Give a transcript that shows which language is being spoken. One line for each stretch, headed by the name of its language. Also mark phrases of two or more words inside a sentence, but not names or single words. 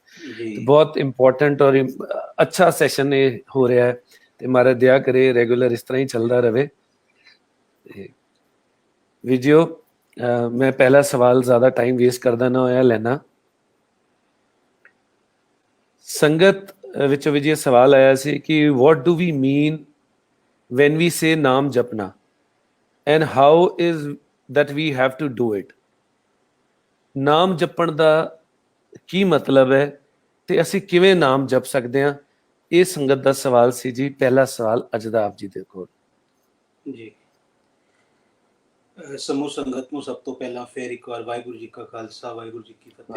Punjabi: ਤੇ ਬਹੁਤ ਇੰਪੋਰਟੈਂਟ ਔਰ ਅੱਛਾ ਸੈਸ਼ਨ ਇਹ ਹੋ ਰਿਹਾ ਹੈ ਤੇ ਮਹਾਰਾਜ ਦਇਆ ਕਰੇ ਰੈਗੂਲਰ ਇਸ ਤਰ੍ਹਾਂ ਹੀ ਚੱਲਦਾ ਰਹੇ। ਵੀਡੀਓ ਮੈਂ ਪਹਿਲਾ ਸਵਾਲ ਜ਼ਿਆਦਾ
English: time waste
Punjabi: ਕਰਦਾ ਨਾ ਹੋਇਆ ਲੈਣਾ। ਸੰਗਤ ਵਿੱਚੋਂ ਵੀ ਸਵਾਲ ਆਇਆ ਸੀ ਕਿ
English: what do we mean when we say
Punjabi: ਨਾਮ ਜਪਨਾ
English: and how is that we have to do it।
Punjabi: ਨਾਮ ਜਪਣ ਦਾ ਕੀ ਮਤਲਬ ਹੈ ਤੇ ਅਸੀਂ ਕਿਵੇਂ ਨਾਮ ਜਪ ਸਕਦੇ ਹਾਂ, ਇਹ ਸੰਗਤ ਦਾ ਸਵਾਲ ਸੀ ਜੀ। ਪਹਿਲਾ ਸਵਾਲ ਅੱਜ ਦਾ ਆਪ ਜੀ ਦੇ ਕੋਲ ਜੀ। ਸਮੂਹ ਸੰਗਤ ਨੂੰ ਸਭ ਤੋਂ ਪਹਿਲਾਂ ਫੇਰ ਇੱਕ ਵਾਰ ਵਾਹਿਗੁਰੂ ਜੀ ਕਾ ਖਾਲਸਾ ਵਾਹਿਗੁਰੂ ਜੀ ਕੀ ਫਤਿਹ।